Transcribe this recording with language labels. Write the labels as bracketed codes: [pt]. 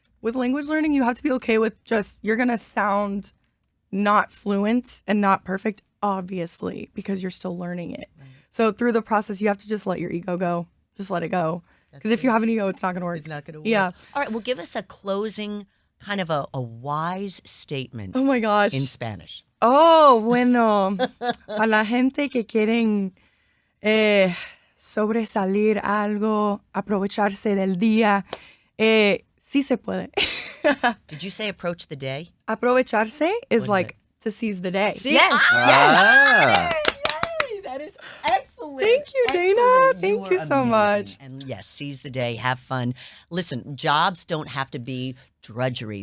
[en] With language learning, you have to be okay with you're going to sound not fluent and not perfect, obviously, because you're still learning it. Right. So through the process, you have to just let your ego go. Just let it go. Because if you have an ego, it's not going to work. It's not going to work. Yeah. All right. Well, give us a closing kind of a wise statement Oh my gosh. in Spanish. [es] Oh, bueno. A la gente que quieren sobresalir algo, aprovecharse del día, sí se puede. [en] Did you say approach the day? Aprovecharse is is like to seize the day. See? Yes. Ah. Yay! That is excellent. Thank you, Dana. Excellent. Thank are you so amazing. much. And yes, seize the day, have fun. Listen, jobs don't have to be drudgery.